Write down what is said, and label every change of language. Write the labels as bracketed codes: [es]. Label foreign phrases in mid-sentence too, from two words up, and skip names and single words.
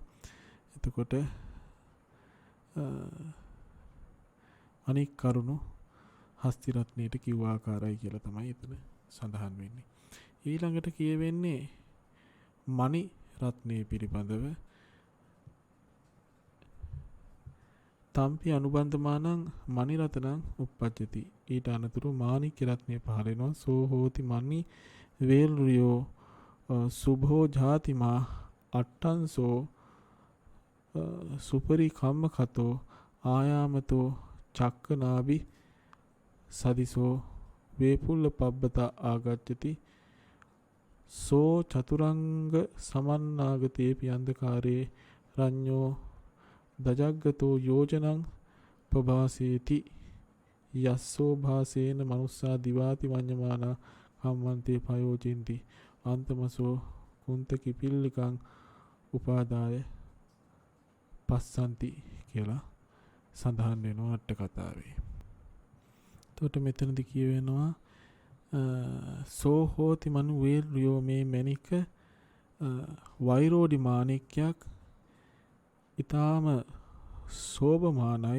[si] එතකොට අනෙක් කරුණු හස්ති රත්නයට කිව්ව ආකාරයි කියලා තමයි එතන සඳහන් වෙන්නේ. ඊළඟට කියවෙන්නේ මණි රත්නය පිළිබඳව [pi] තම්පි අනුබන්ධමානං මණි රතනං උප්පජ්ජති. [si] ඊට අනතුරු මාණික්‍ය රත්නය පහළ වෙනවා. [pi] සෝ හෝති මණි වේල්රියෝ සුභෝ ජාතිමා අට්ටන්සෝ සුපරි කම්මකතෝ ආයාමතෝ චක්කනාභි සදිසෝ වේපුල්ල පබ්බතා ආගච්ඡති. සෝ චතුරංග සමන්නාගතේ පියන්දකාරේ රඤ්ඤෝ දජග්ගතෝ යෝජනං පභාසේති යස්සෝ භාසේන මනුස්සා දිවාති වඤ්ඤමානා කම්මන්තේ පයෝජෙන්ති අන්තමසෝ කුන්ත කිපිල්ලිකං උපාදාය පස්සන්ති [si] කියලා සඳහන් වෙනවා අට කතාවේ. එතකොට මෙතනදි කියවෙනවා [pi] සෝ හෝති මනු වේල්රියෝ [si] මේ මැණික වෛරෝඩි මාණික්‍යයක් ඊටාම සෝභමානයි.